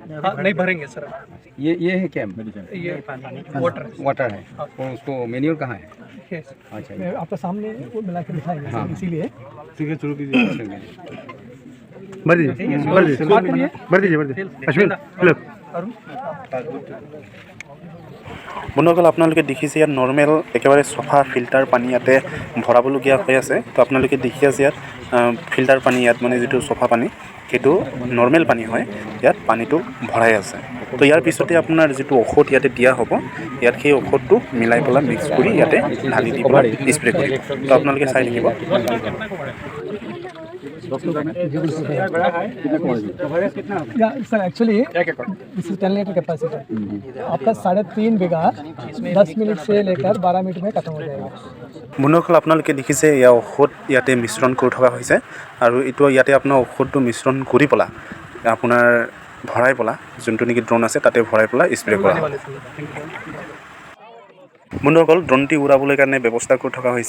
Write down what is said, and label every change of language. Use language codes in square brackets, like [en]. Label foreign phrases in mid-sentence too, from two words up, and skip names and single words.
[hi] हाँ, नहीं भरेंगे सर। ये है क्या? ये वाटर है। और उसको मैन्यूअल कहाँ है? [en] Yes. [hi] अच्छा, मैं आपका सामने वो मिला के दिखाएंगे सर, इसीलिए ठीक है, शुरू कीजिए। भर दीजिए अश्विन हेलो। [as] বন্ধুসকল, আপোনালোকে দেখিছে ইয়াত নৰ্মেল একেবাৰে চফা ফিল্টাৰ পানী ইয়াতে ভৰাবলগীয়া হৈ আছে। তো আপোনালোকে দেখি আছে ইয়াত ফিল্টাৰ পানী, ইয়াত মানে যিটো চফা পানী সেইটো নৰ্মেল পানী হয়, ইয়াত পানীটো ভৰাই আছে। তো ইয়াৰ পিছতে আপোনাৰ যিটো ঔষধ ইয়াতে দিয়া হ'ব, ইয়াত সেই ঔষধটো মিলাই পেলাই মিক্স কৰি ইয়াতে ঢালি দি পেলাই স্প্ৰে কৰিব। তো আপোনালোকে চাই থাকিব। [en] sir actually this is 10 litre capacity. [hi] आपका 3.5 बीघा 10 मिनट से लेकर 12 मिनट में खत्म हो जाएगा। [as] বন্ধুসকল, আপোনালোকে দেখিছে ইয়াৰ ঔষধ ইয়াতে মিশ্ৰণ কৰি থকা হৈছে। আৰু এইটো ইয়াতে আপোনাৰ ঔষধটো মিশ্ৰণ কৰি পেলাই আপোনাৰ ভৰাই পেলাই যোনটো নেকি ড্ৰোন আছে তাতে ভৰাই পেলাই স্প্ৰে কৰা হয়। বন্ধুসকল, ড্ৰোনটি উৰাবলৈ কাৰণে ব্যৱস্থা কৰি থকা হৈছে।